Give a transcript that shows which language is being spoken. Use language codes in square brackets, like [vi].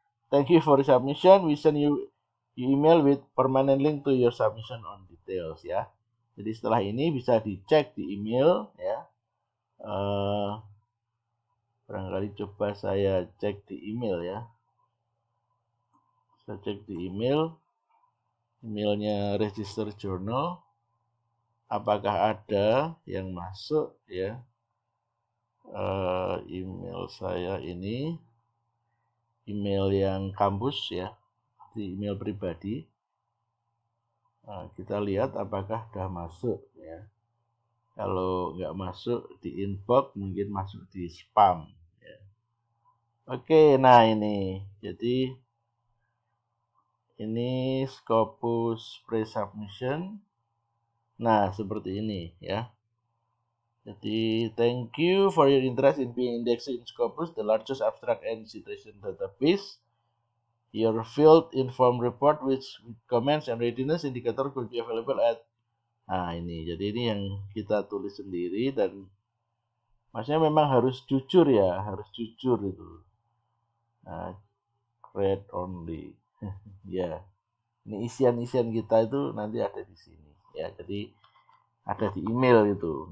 [en] Thank you for the submission. We send you email with permanent link to your submission on details ya. [id] Jadi setelah ini bisa dicek di email ya. Barangkali coba saya cek di email ya. Saya cek di emailnya Register Journal, apakah ada yang masuk ya. Email saya ini email yang kampus ya, di email pribadi. Kita lihat apakah sudah masuk ya. Kalau nggak masuk di inbox, mungkin masuk di spam ya. Oke, nah ini jadi ini Scopus pre-submission. Nah, seperti ini ya. Jadi, [en] thank you for your interest in being indexed in Scopus, the largest abstract and citation database. Your field informed report with comments and readiness indicator will be available at. [id] Nah, ini. Jadi ini yang kita tulis sendiri, dan maksudnya memang harus jujur ya, harus jujur itu. Nah, [en] read only. [id] Ya, ini isian-isian kita itu nanti ada di sini ya, jadi ada di email itu.